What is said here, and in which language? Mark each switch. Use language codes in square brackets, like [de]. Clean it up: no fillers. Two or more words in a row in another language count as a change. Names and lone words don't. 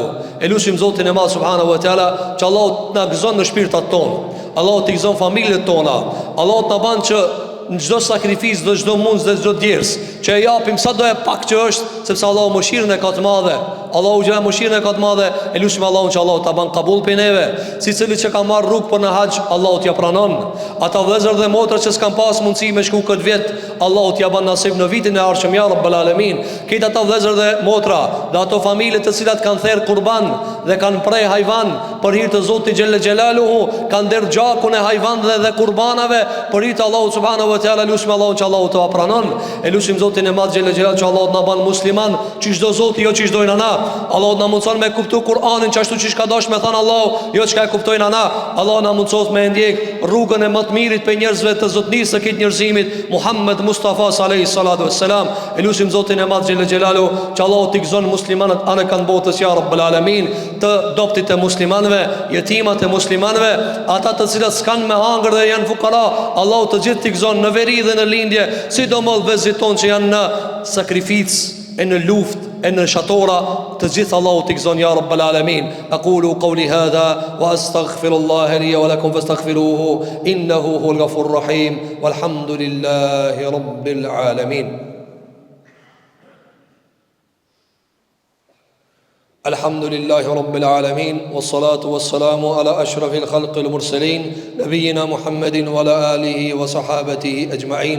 [sq] Elusim Zotin e Madh [ar] سبحانه وتعالى [sq] që Allahu na gëzon në shpirtat tonë, Allahu t'i gëzon familjet tona, Allahu t'na ban që në çdo sakrificë, në çdo mundës dhe çdo djers, që e japim sa do e pak që është, sepse Allahu mëshirën e ka të madhe. Allahu xhela mëshirën e ka të madhe. Elusim Allahun që Allahu ta ban kabul për neve. Sicili që ka marrë rrugë për në haxh, Allahu t'ja pranon. Ata vëllezër dhe motra që s'kan pas mundësi me shku këtë vit, Allahu t'ja ban nasib në vitin e ardhshëm [ar] يا رب العالمين. [sq] Këta ata vëllezër dhe motra, dhe ato familje të cilat kanë thërr kurban dhe kanë prej hyjvan për hir të Zotit [ar] جل جلاله, [sq] kanë der gjakun e hyjvanëve dhe kurbanave për hir të Allahut [ar] سبحانه وتعالى. [sq] Elusim Allahun që Allahu t'ua pranon. Elusim Zotin e Madh [ar] جل جلال [sq] që Allahu na ban musliman, që çdo Zoti jo që çdojnë ana. Allahu na mundson me kuptu Kur'anin që ashtu që ka dash me thënë Allahu, jo çka e kuptojnë ana. Allahu na mundsos me ndjek rrugën e më të mirit për njerëzve të zotnisë së këtë njerëzimit, Muhammed Mustafa [ar] صلى الله الصلاة والسلام. [sq] Elusim Zotin e Madh [ar] جل جلاله [sq] që Allahu t'i gëzon muslimanët anë kanë botës [ar] يا رب العالمين, [sq] të doptit të muslimanëve, jetimat e muslimanëve, ata të cilët s'kan me hangër dhe janë fukara, Allahu të gjithë t'i gëzon në veri dhe në lindje, sidomos vëllezërit tonë që janë në sakrificë, e në luftë, e në shatora, të gjithë Allahu t'i gëzon [ar] يا رب العالمين. أقول قولي هذا وأستغفر الله لي ولكم فاستغفروه إنه هو الغفور الرحيم والحمد لله رب العالمين. الحمد لله رب العالمين والصلاة والسلام على أشرف الخلق المرسلين نبينا محمد وعلى آله وصحابته أجمعين.